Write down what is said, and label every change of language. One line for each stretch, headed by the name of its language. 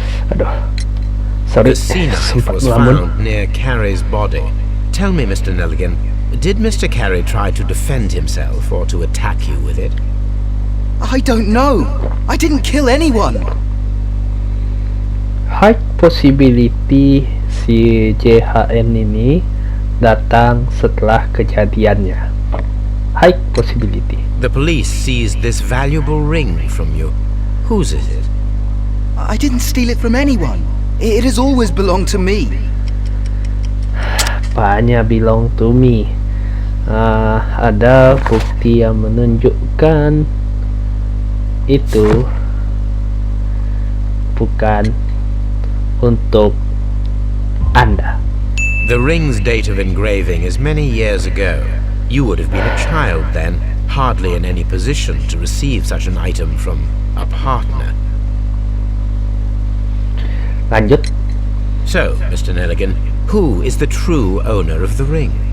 Indonesian: Aduh. Sorry,
English: The sea knife
Indonesian: sempat
English: was
Indonesian: ngelamun.
English: found near Carey's body. Tell me, Mr. Nelligan, did Mr. Carey try to defend himself or to attack you with it? I don't know. I didn't kill anyone. High possibility
Indonesian: si JHN ini datang setelah kejadiannya.
English: High possibility. The police seized this valuable ring from you. Whose is it? I didn't steal it from anyone. It has always belonged to me.
Indonesian: Apanya
English: belong to me?
Indonesian: Ada bukti yang menunjukkan itu bukan untuk Anda.
English: The ring's date of engraving is many years ago. You would have been a child then, hardly in any position to receive such an item from a partner.
Indonesian: Lanjut.
English: So, Mr. Nelligan, who is the true owner of the ring?